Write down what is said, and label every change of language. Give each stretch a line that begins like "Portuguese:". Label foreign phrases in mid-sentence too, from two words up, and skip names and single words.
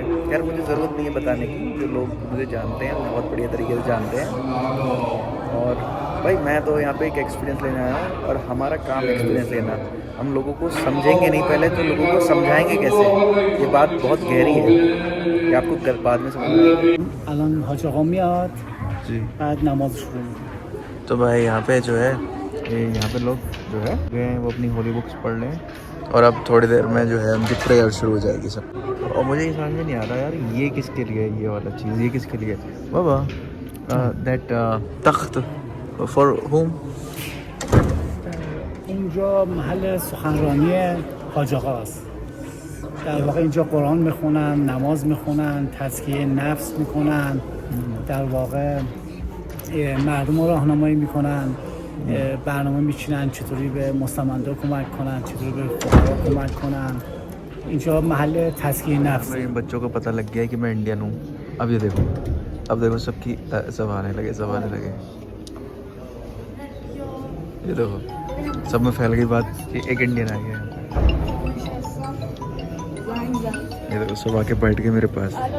Hindi: यार मुझे ज़रूरत नहीं है बताने की, जो लोग मुझे जानते हैं बहुत बढ़िया तरीके से जानते हैं। और भाई मैं तो यहाँ पे एक एक्सपीरियंस लेने आया हूँ और हमारा काम एक्सपीरियंस लेना। हम लोगों को समझेंगे नहीं पहले तो लोगों को समझाएंगे कैसे, ये बात बहुत गहरी है, ये आपको बाद में समझ आएगी।
Persian: الان حاج آقا میاد
Hindi: जी
Persian: بعد نماز شروع می‌کنه.
Hindi: तो भाई यहाँ पे जो है यहाँ पे लोग जो है गए हैं, वो अपनी
English: holy books
Hindi: पढ़ लें और अब थोड़ी देर में जो है उनकी प्रेयर शुरू हो जाएगी सब। और मुझे ये समझ में नहीं आ रहा यार, ये किसके लिए है, ये वाला चीज़ ये किसके लिए है बाबा?
English: that तख्त for whom?
Persian: اینجا محل سخنرانی حاج آقاست. در واقع اینجا قرآن میخونن، نماز میخونن، تزکیه نفس میکنن، در واقع مردم رو راهنمایی میکنن، برنامه میچینن چطوری به مستمندا کمک کنن، چطوری به فقرا کمک کنن. اینجا محل تزکیه نفس.
Hindi: इन बच्चों को पता लग गया है कि मैं इंडियन हूँ। अब ये देखो, अब देखो सबकी सब आने लगे, सब आने लगे। ये देखो सब में फैल गई बात कि एक इंडियन आ गया है। ये देखो सब आके बैठ गए मेरे पास।